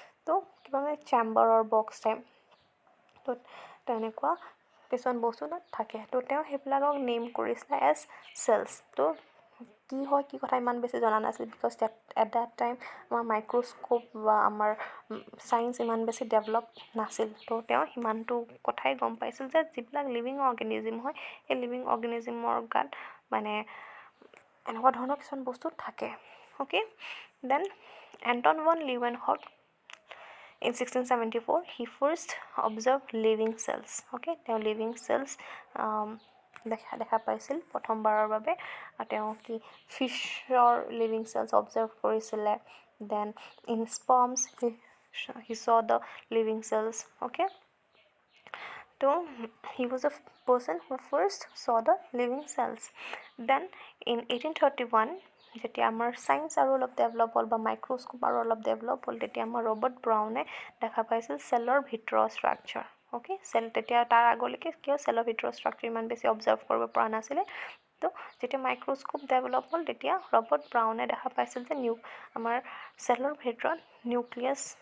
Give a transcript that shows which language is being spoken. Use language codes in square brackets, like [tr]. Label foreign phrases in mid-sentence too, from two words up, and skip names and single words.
[as] তো কিবা মানে চেম্বাৰৰ [en] box type [as] তো তেনেকুৱা কিছুমান বস্তু তাত থাকে তো তেওঁ সেইবিলাকক নেম কৰিছিলে [en] as cells [as] তো কি হয় কি কথা ইমান বেছি জনা নাছিল [en] because at that time [as] আমাৰ মাইক্ৰস্কোপ বা আমাৰ ছায়েন্স ইমান বেছি ডেভেলপ নাছিল তো তেওঁ সিমানটো কথাই গম পাইছিল যে যিবিলাক [en] living organism [as] হয় সেই [en] living organism [as] গাত মানে এনেকুৱা ধৰণৰ কিছুমান বস্তু থাকে [en] okay then Anton van Leeuwenhoek in 1674 he first observed living cells okay [as] তেওঁ [en] living cells [as] দেখা পাইছিল প্ৰথমবাৰৰ বাবে তেওঁ কি ফিছৰ [en] living cells observe [as] কৰিছিলে [en] then in sperms he saw the living cells okay so he was a person who first saw the living cells then in 1831 [as] যেতিয়া আমাৰ ছায়েন্স আৰু অলপ ডেভেলপ হ'ল বা মাইক্ৰস্কোপ আৰু অলপ ডেভেলপ হ'ল তেতিয়া আমাৰ ৰবাৰ্ট ব্ৰাউনে দেখা পাইছিল চেলৰ ভিতৰৰ [en] structure okay cell [as] তেতিয়া তাৰ আগলৈকে কিয় চেলৰ ভিতৰৰ ষ্ট্ৰাকচাৰ ইমান বেছি অবজাৰ্ভ কৰিব পৰা নাছিলে তো যেতিয়া [en] microscope develop [as] হ'ল তেতিয়া ৰবাৰ্ট ব্ৰাউনে দেখা পাইছিল যে আমাৰ চেলৰ ভিতৰত নিউক্লিয়াছ